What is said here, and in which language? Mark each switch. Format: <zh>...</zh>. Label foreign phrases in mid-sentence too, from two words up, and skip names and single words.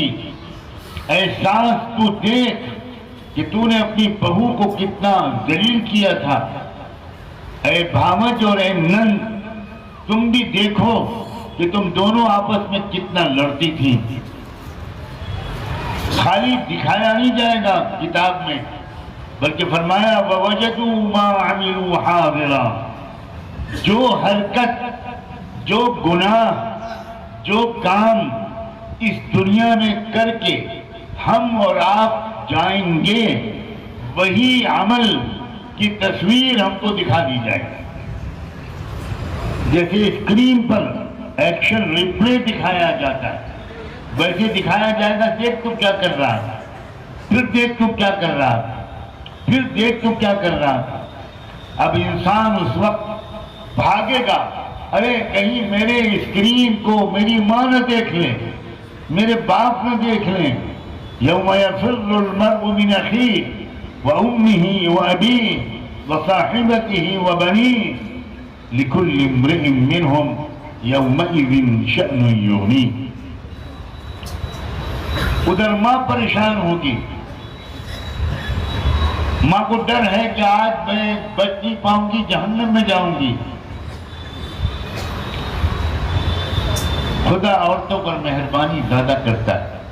<hi>ऐ सास तू देख कि तूने अपनी बहू को कितना जलील किया था। ऐ भावज और ऐ नंद, तुम भी देखो कि तुम दोनों आपस में कितना लड़ती थी। खाली दिखाया नहीं जाएगा किताब में, बल्कि फरमाया</hi> <ar>ووجدوا ما عملوا حاضرا,</ar> <hi>जो हरकत, जो गुनाह, जो काम इस दुनिया में करके हम और आप जाएंगे, वही अमल की तस्वीर हमको दिखा दी जाएगी। जैसे स्क्रीन पर</hi> <en>action replay</en> <hi>दिखाया जाता है, वैसे दिखाया जाएगा, देख तू क्या कर रहा है, फिर देख तू क्या कर रहा है, फिर देख तू क्या कर रहा है। अब इंसान उस वक्त भागेगा, अरे कहीं मेरे स्क्रीन को मेरी माँ न देख ले, मेरे बाप न देख ले।</hi> <ar>يوم يفر المرء من أخيه وأمه وأبيه وصاحبته وبنيه لكل امرئ منهم يومئذ شأن يغنيه.</ar> <hi>उधर माँ परेशान होगी, माँ को डर है कि आज मैं बच नहीं पाऊंगी, जहन्नम में जाऊंगी। खुदा औरतों पर मेहरबानी ज्यादा करता है।</hi>